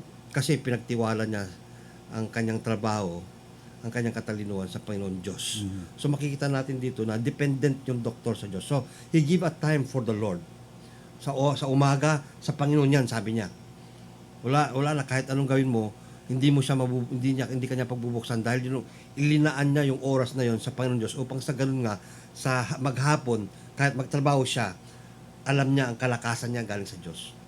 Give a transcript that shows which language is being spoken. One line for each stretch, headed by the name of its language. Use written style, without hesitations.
Filipino: Kasi pinagtiwala niya ang kanyang trabaho, ang kanyang katalinuhan sa Panginoon Diyos. So makikita natin dito na dependent yung doktor sa Diyos.
English: So he give a time for the Lord.
Filipino: Sa umaga, sa Panginoon yan, sabi niya. Wala na kahit anong gawin mo, hindi kanya pagbubuksan dahil ilinaan niya yung oras na yon sa Panginoon Diyos upang sa ganun nga sa maghapon kahit magtrabaho siya, alam niya ang kalakasan niya galing sa Diyos.